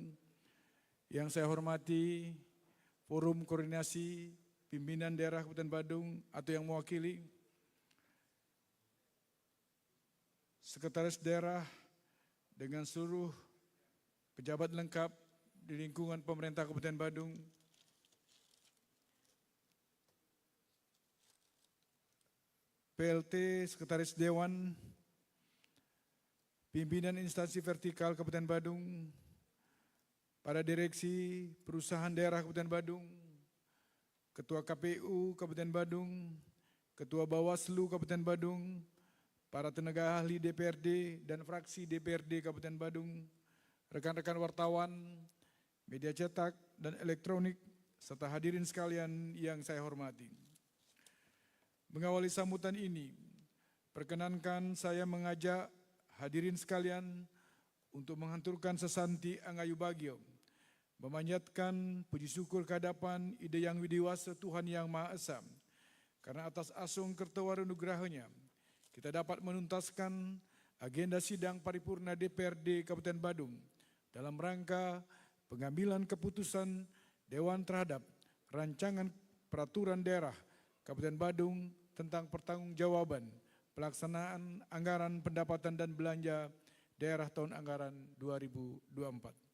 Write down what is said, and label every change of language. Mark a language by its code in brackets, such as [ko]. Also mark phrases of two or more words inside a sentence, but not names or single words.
[id] Yang saya hormati Forum Koordinasi Pimpinan Daerah Kabupaten Badung atau yang mewakili, Sekretaris Daerah dengan seluruh pejabat lengkap di lingkungan pemerintah Kabupaten Badung, PLT, Sekretaris Dewan, pimpinan instansi vertikal Kabupaten Badung, para direksi perusahaan daerah Kabupaten Badung, Ketua KPU Kabupaten Badung, Ketua Bawaslu Kabupaten Badung, para tenaga ahli DPRD dan fraksi DPRD Kabupaten Badung, rekan-rekan wartawan, media cetak dan elektronik, serta hadirin sekalian yang saya hormati. Mengawali sambutan ini, perkenankan saya mengajak hadirin sekalian untuk menghanturkan sesanti [ban] Angayu Bagio, [id] memanjatkan puji syukur kehadapan Ide Yang Widiwasa Tuhan Yang Maha Esa, karena atas [ban] asung kertawar nugrahanya, [id] kita dapat menuntaskan agenda sidang paripurna DPRD Kabupaten Badung dalam rangka pengambilan keputusan Dewan terhadap rancangan peraturan daerah Kabupaten Badung tentang pertanggungjawaban pelaksanaan anggaran pendapatan dan belanja daerah tahun anggaran 2024.